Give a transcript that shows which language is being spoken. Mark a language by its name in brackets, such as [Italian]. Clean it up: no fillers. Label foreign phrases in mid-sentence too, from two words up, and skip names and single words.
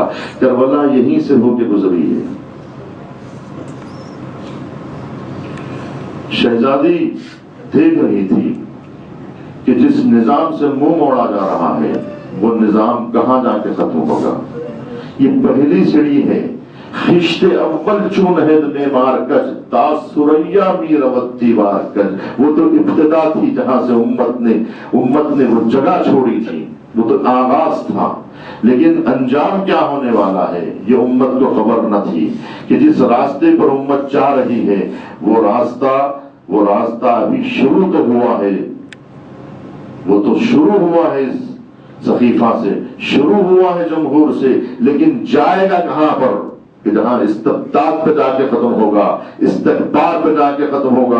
[Urdu] کربلا یہیں سے ہو کے گزری ہے۔ شہزادی دیکھ رہی تھی کہ جس نظام سے منہ موڑا جا رہا ہے وہ نظام کہاں جا کے ختم ہوگا۔ یہ پہلی سیڑھی ہے، [Persian] خشت اول چون ہد معمار کج، تا سریا می رود دیوار کج۔ [Urdu] وہ تو ابتدا تھی جہاں سے امت نے وہ جگہ چھوڑی تھی، وہ تو آغاز تھا، لیکن انجام کیا ہونے والا ہے یہ امت کو خبر نہ تھی کہ جس راستے پر امت جا رہی ہے وہ راستہ ابھی شروع تو ہوا ہے، وہ تو شروع ہوا ہے، صحیفہ سے شروع ہوا ہے، جمہور سے، لیکن جائے گا کہاں پر کہ جہاں استبداد پہ جا کے ختم ہوگا، استکبار پہ جا کے ختم ہوگا۔